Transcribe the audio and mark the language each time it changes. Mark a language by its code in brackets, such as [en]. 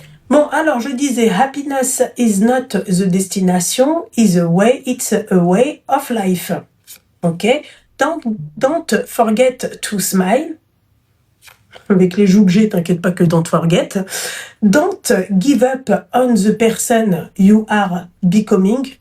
[fr] Bon, alors je disais, [en] happiness is not the destination, is a way, it's a way of life. Ok? Don't forget to smile. [fr] Avec les joues que j'ai, t'inquiète pas que [en] don't forget. Don't give up on the person you are becoming.